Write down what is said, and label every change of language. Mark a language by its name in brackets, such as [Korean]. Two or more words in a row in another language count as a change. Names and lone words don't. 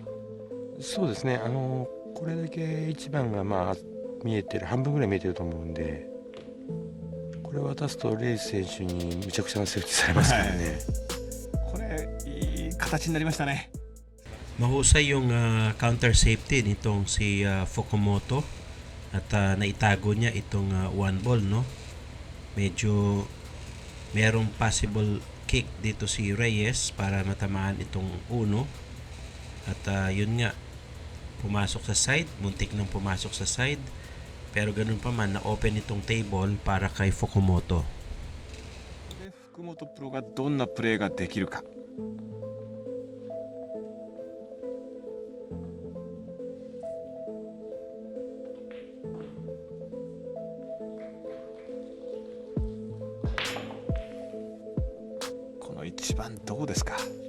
[Japanese] そうですね。これだけ1番が見えてる、半分ぐらい見えてると思うんで、これを渡すとレイス選手にむちゃくちゃなセーフティーされますからね。これいい形になりましたね。 [Filipino] Mahusay yung [English] counter safety [Filipino] nitong si Fukumoto at naitago niya itong [English] one ball, [Filipino] no? Medyo merong [English] possible kick [Filipino] dito si Reyes para matamaan itong uno. At yun nga, pumasok sa side, muntik nang pumasok sa side. Pero ganun pa man, na-open itong table para kay Fukumoto. [Japanese] 福本プロがどんなプレーができるか。この1番どうですか。